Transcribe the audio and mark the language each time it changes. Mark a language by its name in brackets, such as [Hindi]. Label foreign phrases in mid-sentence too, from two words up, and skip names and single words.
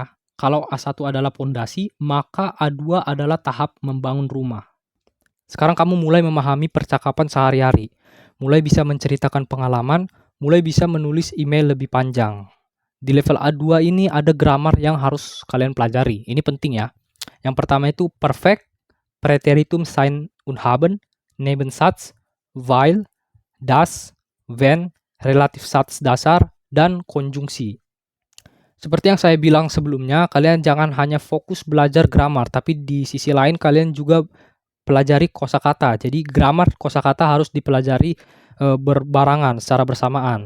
[Indonesian] Kalau A1 adalah pondasi, maka A2 adalah tahap membangun rumah. Sekarang kamu mulai memahami percakapan sehari-hari, mulai bisa menceritakan pengalaman, mulai bisa menulis email lebih panjang. Di level A2 ini ada grammar yang harus kalian pelajari. Ini penting ya. Yang pertama itu perfect, [German] Präteritum sein und haben, Nebensatz, weil, das, wenn, [Indonesian] relatif sats dasar, dan konjungsi. Seperti yang saya bilang sebelumnya, kalian jangan hanya fokus belajar grammar, tapi di sisi lain kalian juga pelajari kosakata. Jadi grammar kosakata harus dipelajari berbarengan secara bersamaan.